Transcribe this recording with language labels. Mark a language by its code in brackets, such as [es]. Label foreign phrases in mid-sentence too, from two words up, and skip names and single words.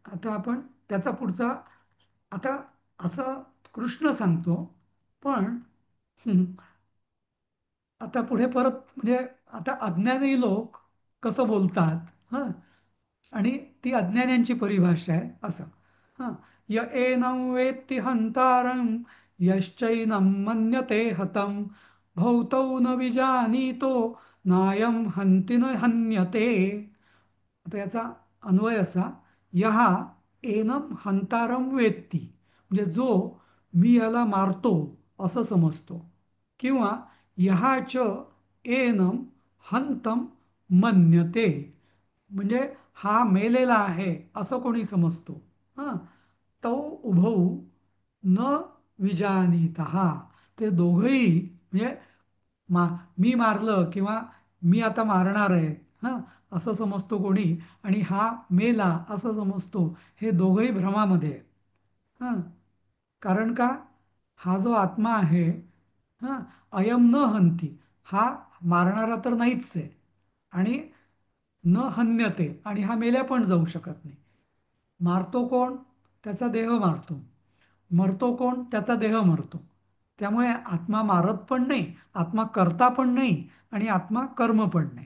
[mr] आता आपण त्याचा पुढचा आता असं कृष्ण सांगतो पण हं, आता पुढे परत म्हणजे आता अज्ञानी लोक कसं बोलतात हं आणि ती अज्ञान्यांची परिभाषा आहे असं. हं. [sa] य एनं वेत्ति हंतारं यश्चैनं मन्यते हतं भौतौ न विजानीतो नायं हन्ति न हन्यते. [mr] आता याचा अन्वय असा [sa] यहा एनम हंतारम वेत्ती [mr] म्हणजे जो मी याला मारतो असं समजतो, किंवा ह्याच [sa] एनम हंतम मन्यते, [mr] म्हणजे हा मेलेला आहे असं कोणी समजतो. हां, [sa] तौ उभौ न विजानीत, [mr] ते दोघंही म्हणजे मा मी मारलं किंवा मी आता मारणार आहे हां असं समजतो कोणी, आणि हा मेला असं समजतो, हे दोघंही भ्रमामध्ये आहे. हां, कारण का, हा जो आत्मा आहे, हां, [sa] अयम न हंती, [mr] हा मारणारा तर नाहीच आहे, आणि [sa] न हन्यते, [mr] आणि हा मेल्या पण जाऊ शकत नाही. मारतो कोण, त्याचा देह मारतो. मरतो कोण, त्याचा देह मरतो. त्यामुळे आत्मा मारत पण नाही, आत्मा करता पण नाही, आणि आत्मा कर्म पण नाही.